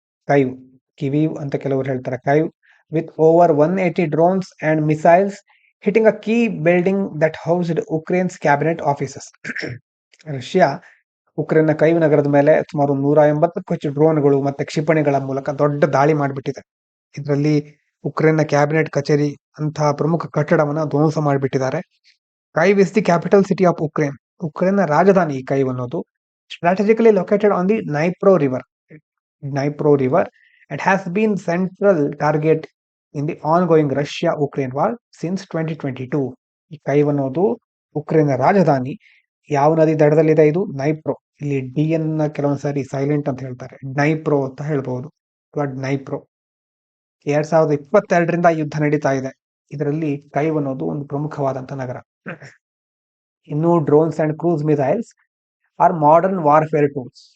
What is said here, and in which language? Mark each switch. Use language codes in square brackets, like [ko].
[en] Kyiv, [kn] ಕಿವೀವ್ ಅಂತ ಕೆಲವರು ಹೇಳ್ತಾರೆ. [en] Kyiv with over 180 drones and missiles hitting a key building that housed Ukraine's cabinet offices. [kn] Russia ಉಕ್ರೇನ್ನ ಕೈವ್ ನಗರದ ಮೇಲೆ ಸುಮಾರು 180ಕ್ಕೂ ಹೆಚ್ಚು ಡ್ರೋನ್ಗಳು ಮತ್ತೆ ಕ್ಷಿಪಣಿಗಳ ಮೂಲಕ ದೊಡ್ಡ ದಾಳಿ ಮಾಡಿಬಿಟ್ಟಿದೆ. ಇದರಲ್ಲಿ ಉಕ್ರೇನ್ನ ಕ್ಯಾಬಿನೆಟ್ ಕಚೇರಿ ಅಂತಹ ಪ್ರಮುಖ ಕಟ್ಟಡವನ್ನ ಧ್ವಂಸ ಮಾಡಿಬಿಟ್ಟಿದ್ದಾರೆ. [en] Kyiv is the capital city of Ukraine. [kn] ಉಕ್ರೇನ್ನ ರಾಜಧಾನಿ ಈ ಕೈವ್ ಅನ್ನೋದು. [en] Strategically located on the Dnipro river and has been central target in the ongoing Russia-Ukraine war since 2022. [kn] ಈ ಕೈವ್ ಅನ್ನೋದು ಉಕ್ರೇನ್ನ ರಾಜಧಾನಿ. ಯಾವ ನದಿ ದಡದಲ್ಲಿದೆ ಇದು? ನೈಪ್ರೋ. ಇಲ್ಲಿ ಡಿ ಅನ್ನ ಕೆಲವೊಂದ್ಸರಿ ಸೈಲೆಂಟ್ ಅಂತ ಹೇಳ್ತಾರೆ, ನೈಪ್ರೋ ಅಂತ ಹೇಳ್ಬಹುದು, ಅಥವಾ ನೈಪ್ರೋ. 2022ರಿಂದ ಯುದ್ಧ ನಡೀತಾ ಇದೆ. ಇದರಲ್ಲಿ ಕೈವ್ ಅನ್ನೋದು ಒಂದು ಪ್ರಮುಖವಾದಂತ ನಗರ. [en] ಇನ್ನು drones and cruise missiles are modern warfare tools.